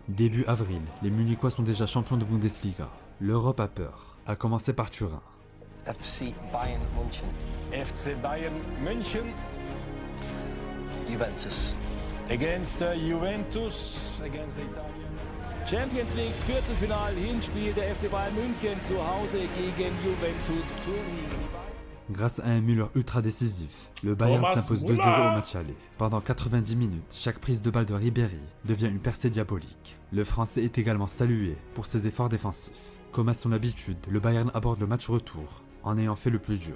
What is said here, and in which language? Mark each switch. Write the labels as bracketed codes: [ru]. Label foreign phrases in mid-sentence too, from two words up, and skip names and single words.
[fr] Début avril, les Munichois sont déjà champions de Bundesliga. L'Europe a peur, à commencer par Turin. FC Bayern München. FC Bayern München Juventus. [en] against Juventus, against the Italian. [de] Champions League Viertelfinal, Hinspiel der FC Bayern München zu Hause gegen Juventus Turin. [fr] Grâce à un Müller ultra décisif, le Bayern Thomas s'impose 2-0 Müller. au match aller. Pendant 90 minutes, chaque prise de balle de Ribéry devient une percée diabolique. Le Français est également salué pour ses efforts défensifs. Comme à son habitude, le Bayern aborde le match retour en ayant fait le plus dur.